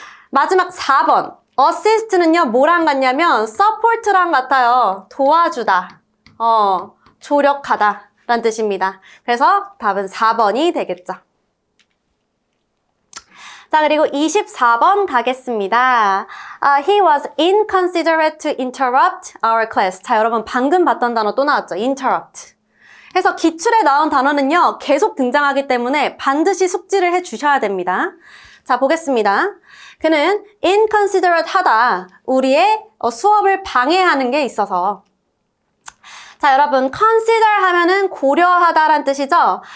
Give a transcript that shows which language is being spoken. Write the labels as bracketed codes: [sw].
[ko] 마지막 4번. assist는요. 뭐랑 같냐면 support랑 같아요. 도와주다. 조력하다 라는 뜻입니다. 그래서 답은 4번이 되겠죠. 자, 그리고 24번 가겠습니다. [en] He was inconsiderate to interrupt our class. [ko] 자, 여러분 방금 봤던 단어 또 나왔죠. [en] interrupt. [ko] 해서 기출에 나온 단어는요, 계속 등장하기 때문에 반드시 숙지를 해 주셔야 됩니다. 자, 보겠습니다. 그는 inconsiderate 하다. 우리의 수업을 방해하는 게 있어서. 자, 여러분, consider 하면은 고려하다란 뜻이죠?